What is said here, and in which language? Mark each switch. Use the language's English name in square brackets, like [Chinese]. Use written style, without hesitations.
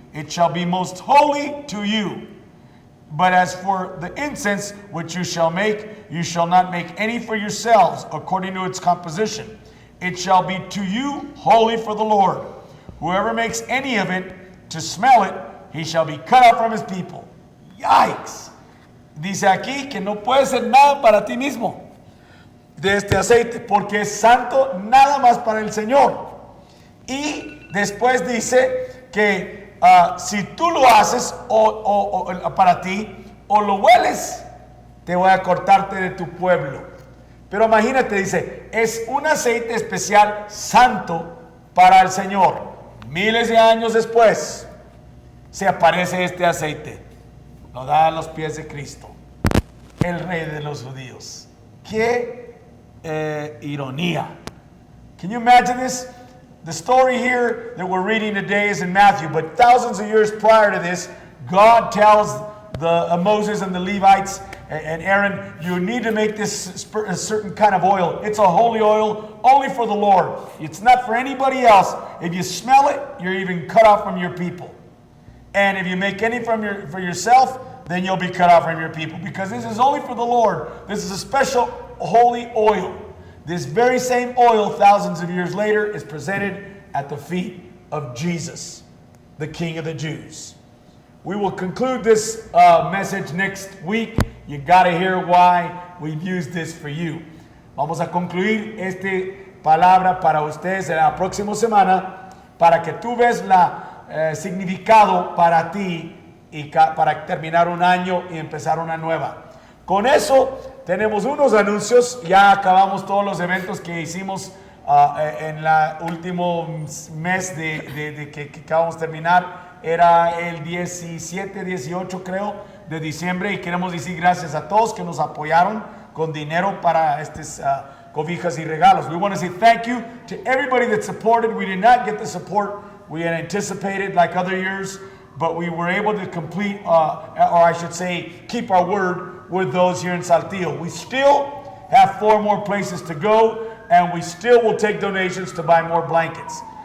[English] It shall be most holy to you. But as for the incense which you shall make, you shall not make any for yourselves according to its composition. It shall be to you holy for the Lord. Whoever makes any of it to smell it, he shall be cut out from his people. Yikes. [Spanish] Dice aquí que no puede ser nada para ti mismo de este aceite, porque es santo nada más para el Señor. Y después dice que si tú lo haces para ti o lo hueles, te voy a cortarte de tu pueblo. Pero imagínate, dice, es un aceite especial santo para el Señor. Miles de años después se aparece este aceite. Lo da a los pies de Cristo, el Rey de los Judíos. ¡Qué ironía! [English] Can you imagine this? The story here that we're reading today is in Matthew, but thousands of years prior to this, God tells Moses and the Levites and Aaron, you need to make this a certain kind of oil. It's a holy oil only for the Lord. It's not for anybody else. If you smell it, you're even cut off from your people. And if you make any for yourself, then you'll be cut off from your people. Because this is only for the Lord. This is a special holy oil. This very same oil, thousands of years later, is presented at the feet of Jesus, the King of the Jews. We will conclude this message next week. You got to hear why we've used this for you. [Spanish] Vamos a concluir esta palabra para ustedes en la próxima semana para que tú veas la significado para ti y para terminar un año y empezar una nueva. Con eso tenemos unos anuncios. Ya acabamos todos los eventos que hicimos en el último mes de que acabamos de terminar. Era el 17, 18 creo de diciembre, y queremos decir gracias a todos que nos apoyaron con dinero para estas cobijas y regalos. [English] We want to say thank you to everybody that supported. We did not get the support we had anticipated like other years, but we were able to complete, or I should say, keep our word with those here in Saltillo. We still have 4 more places to go, and we still will take donations to buy more blankets.